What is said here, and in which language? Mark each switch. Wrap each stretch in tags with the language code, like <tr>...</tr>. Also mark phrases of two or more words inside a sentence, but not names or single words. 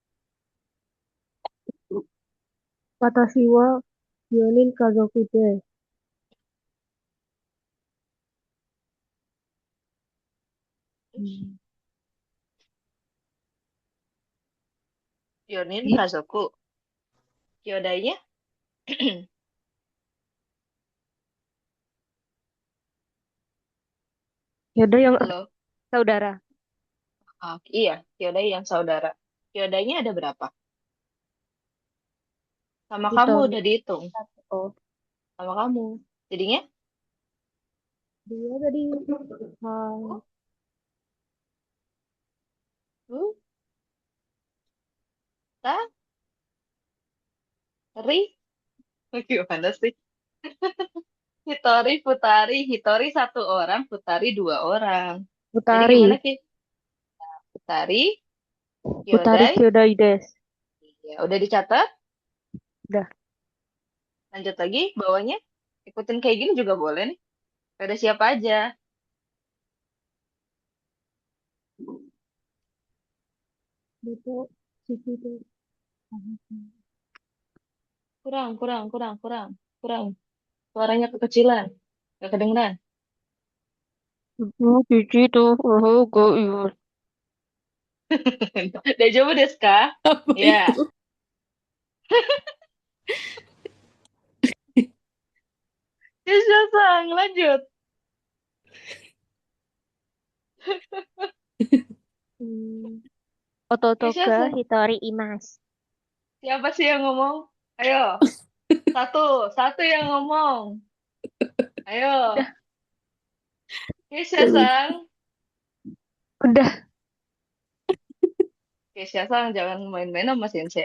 <ja>私は四人家族です. Hmm. 四人家族.</ja> <id>Kyodainya? Yaudah yang Halo. saudara. Iya, Kyodai yang saudara. Kyodainya ada berapa? Sama kamu Hitori. udah dihitung. Oh, Sama kamu. Jadinya? dia tadi hai. Tuh, ta, ri. Gimana sih?</id> <ja>一人、二人.</ja> <id>Hitori satu orang, Futari dua orang. Jadi Utari. gimana, Ki? Futari, Utari Kyodai.</id> <ja>兄弟です.</ja> <id>Ya, udah dicatat. Udah. Lanjut lagi, bawahnya. Ikutin kayak gini juga boleh nih. Ada siapa aja? Itu Cici tuh. Kurang, kurang, kurang, kurang, kurang. Suaranya kekecilan. Gak kedengeran. Oh, Cici tuh. Oh, go iya.</id> <ja>大丈夫ですか?</ja> <id>Apa Ya. itu? Sang, lanjut. Hmm.</id> <ja>弟が</ja> <id>Sang,</id> <ja>一人います.</ja> <id>siapa sih yang ngomong? Ayo, satu, satu yang ngomong. Ayo, Udah, Sang. udah. Sang, jangan main-main sama Sensei.</id>